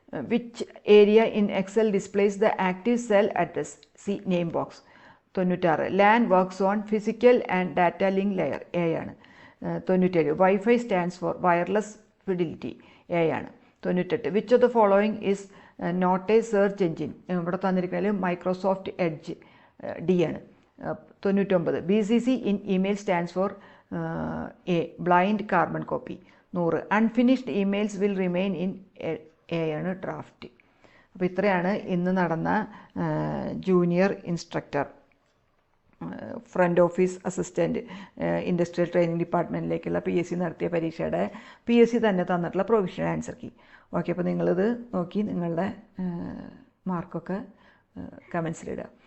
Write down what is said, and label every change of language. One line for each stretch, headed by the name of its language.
English: Which area in Excel displays the active cell address? C. Name box. 96. LAN works on physical and data link layer. A. 97. Wi-Fi stands for wireless fidelity. A. 98. Which of the following is not a search engine?
Malayalam: ഇവിടെ തന്നിരിക്കുന്നത് Microsoft edge.
English: D. 99. BCC in email stands for A. Blind carbon copy. 100. Unfinished emails will remain in A. Draft.
Malayalam: അപ്പോൾ ഇത്രയാണ് ഇന്ന് നടന്ന junior instructor front office assistant industrial training ഡിപ്പാർട്ട്മെൻറ്റിലേക്കുള്ള PSC നടത്തിയ പരീക്ഷയുടെ PSC തന്നെ തന്നിട്ടുള്ള പ്രൊവിഷണൽ ആൻസർ കീ. ഓക്കെ, അപ്പോൾ നിങ്ങളിത് നോക്കി നിങ്ങളുടെ മാർക്കൊക്കെ കമൻസിലിടുക.